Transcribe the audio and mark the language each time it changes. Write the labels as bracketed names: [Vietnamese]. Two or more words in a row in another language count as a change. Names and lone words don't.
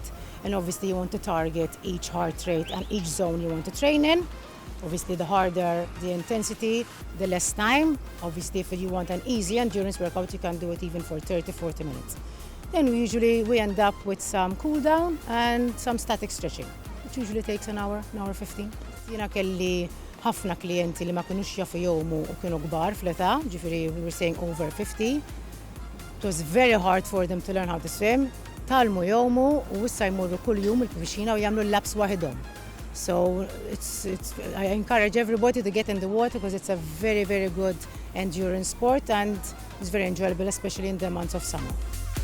[English] And obviously you want to target each heart rate and each zone you want to train in. Obviously the harder the intensity, the less time. Obviously if you want an easy endurance workout, you can do it even for 30-40 minutes. Then we end up with some cool down and some static stretching, which usually takes an hour 15. [Maltese] Jiena kelli ħafna klijenti li ma kinux jafu jgħumu u kienu kbar fl-età, ġifieri [English] we were saying over 50. It was very hard for them to learn how to swim. [Maltese] Talmu jgħumu u issa jmorru kull jum il-pixina u jagħmlu l-laps waħedhom. [English] So I encourage everybody to get in the water because it's a very, very good endurance sport and it's very enjoyable, especially in the months of summer.